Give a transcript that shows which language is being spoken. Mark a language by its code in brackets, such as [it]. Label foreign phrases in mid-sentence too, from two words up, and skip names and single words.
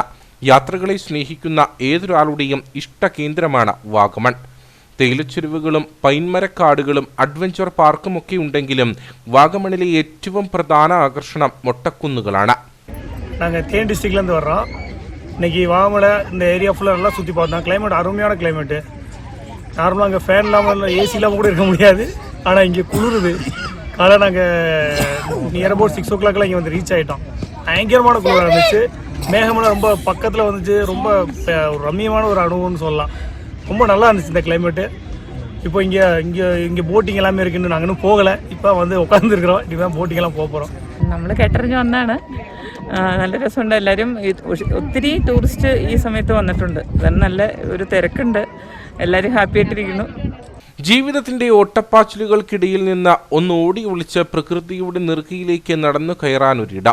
[ml] യാത്രകളെ സ്നേഹിക്കുന്ന ഏതൊരാളുടെയും ഇഷ്ടകേന്ദ്രമാണ് വാഗമൺ. തേയിലച്ചെരുവുകളും പൈൻമരക്കാടുകളും അഡ്വഞ്ചർ പാർക്കുമൊക്കെ ഉണ്ടെങ്കിലും വാഗമണിലെ ഏറ്റവും പ്രധാന ആകർഷണം മൊട്ടക്കുന്നുകളാണ്. [ta] நாங்கள் தேனி டிஸ்ட்ரிக்ட்லேருந்து வர்றோம். இன்றைக்கி வாகமலை இந்த ஏரியா ஃபுல்லாக நல்லா சுற்றி பார்த்தோம். கிளைமேட் அருமையான கிளைமேட்டு. நார்மலாக அங்கே ஃபேன் இல்லாமல் ஏசி இல்லாமல் கூட இருக்க முடியாது. ஆனால் இங்கே குளிருது. காலையில் நாங்கள் [en] near about [ta] 6 o'clock இங்கே வந்து ரீச் ஆகிட்டோம். பயங்கரமான குளிராக இருந்துச்சு. மேகமெல்லாம் ரொம்ப பக்கத்தில் வந்துச்சு. ரொம்ப ஒரு ரம்மியமான ஒரு அனுபவம்னு சொல்லலாம். ரொம்ப நல்லா இருந்துச்சு இந்த கிளைமேட்டு. இப்போ இங்கே போட்டிங் எல்லாமே இருக்குன்னு நாங்கள் இன்னும் போகலை. இப்போ வந்து உட்காந்துருக்குறோம். இனிமேல் போட்டிங்கெல்லாம் போக போகிறோம். [ml] നമ്മൾ കേട്ടറിഞ്ഞ് വന്നാണ്. നല്ല രസമുണ്ട്. എല്ലാവരും ഒത്തിരി ടൂറിസ്റ്റ് ഈ സമയത്ത് വന്നിട്ടുണ്ട്. നല്ല ഒരു തിരക്കുണ്ട്. എല്ലാവരും ഹാപ്പി ആയിട്ടിരിക്കുന്നു. ജീവിതത്തിന്റെ ഓട്ടപ്പാച്ചിലുകൾക്കിടയിൽ നിന്ന് ഒന്ന് ഓടി ഒളിച്ച് പ്രകൃതിയുടെ നെറുകയിലേക്ക് നടന്നു കയറാനൊരിടം.